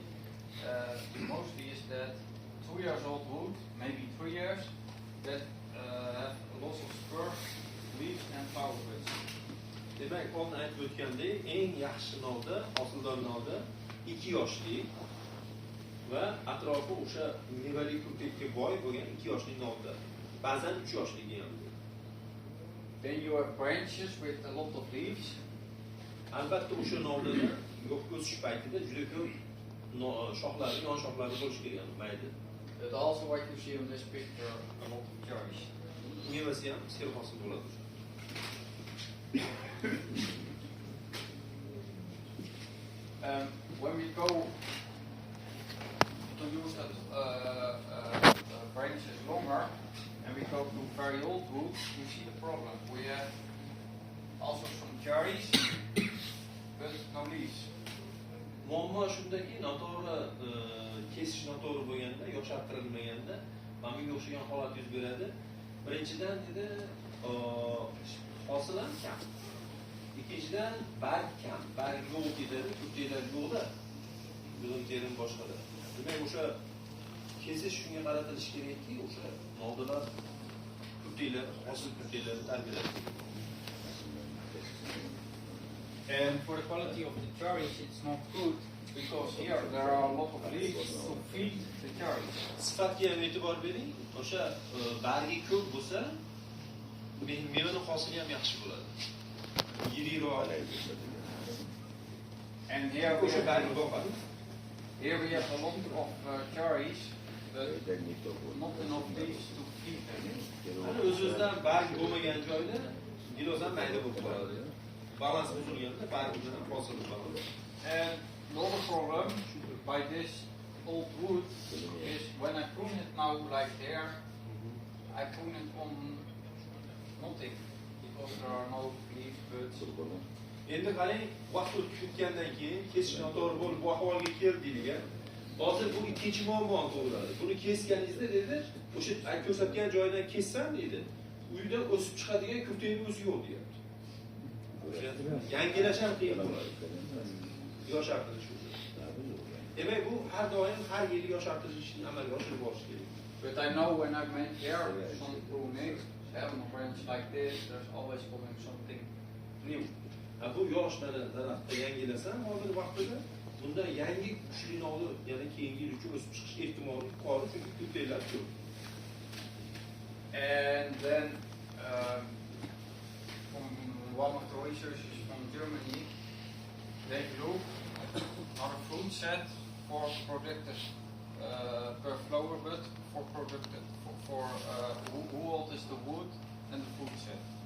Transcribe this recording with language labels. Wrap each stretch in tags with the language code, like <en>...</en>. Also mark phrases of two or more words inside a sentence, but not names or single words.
<en>Mostly is that 2 years old wood, maybe 3 years, that have lots of spurs, leaves and flower buds.</en> <uz>Demak, oldin aytib o'tgandek, eng yaxshi novda, hosildor novda 2 yoshli va atrofi o'sha mevali ko'katga boy bo'lgan 2 yoshli novda. Ba'zan 3 yoshligi ham.</uz> <en>Then you have branches with a lot of leaves.</en> <uz>Albatta o'sha novdada o'sish paytida juda ko'p shoxlari, yon shoxlari bo'lish kerak, mayda.</uz> <en>But also what you see on this picture, a lot of cherries.</en> <uz>Mevasi ham sel hosil bo'ladi.</uz> <en>When we go to use that branches longer, and we go to very old wood, you see the problem. We have also some cherries, but no leaves.</en> <uz>Muammo shundaki, noto'g'ri kesish noto'g'ri bo'lganda, yoshartirilmaganda, mana bunga o'xshagan holat yuz beradi. Birinchidan dedi, hosil ham kam. Ikkinchidan barg kam, barg yo'q ketadi, ko'ktaklar yo'qda. Bilim terim boshqada. Demak, o'sha kesish shunga qaratilishi kerakki, o'sha novdalar ko'ktaklar, hosil ko'ktaklarni tarbiyalash.</uz> <en>And for the quality of the cherries, it's not good because here there are a lot of leaves to feed the cherries.</en> <uz>Sifatga ham e'tibor bering. O'sha bargi ko'p bo'lsa, mevani hosili ham yaxshi bo'ladi. Yiriroq.</uz> <en>And here we have a lot of cherries, but not enough leaves to feed them.</en> <uz>O'z-o'zidan barg bo'lmagan joyda gilos ham mayda bo'lib qoladi. Balans buzilganda bargdan ham hosil bo'ladi.</uz> <en>And another problem by this old wood is when I prune it now like there, I prune it on nothing because there are no leaves, buds.</en> <uz>Endi qarang, vaqt o'tib ketgandan keyin kesish noto'g'ri bo'lib bu ahvolga keldi degan. Hozir bu ikkinchi muammo tug'iladi. Buni kesganingizda dedi, o'sha ko'rsatgan joydan kessam dedi, uyda o'sib chiqadigan ko'ktakning o'zi yo'q deyapti. Yangilash ham qiyin bo'ladi. Yoshartirish uchun. Demak, bu har doim har yili yoshartirishni amalga oshirib borish kerak.</uz> <en>But I know when I make here some pruning, having a branch like this, there's always coming something new.</en> <uz>Bu yosh daraxtda yangilasam, hozir vaqtida bunda yangi kuchli novda, ya'ni keyingi yil uchun o'sib chiqish ehtimoli yuqori, chunki ko'ktaklar ko'p.</uz> <en>And And then from one of the researchers from Germany, they looked on a fruit set for productive per flower bud for productive for who old is the wood and the fruit set.</en>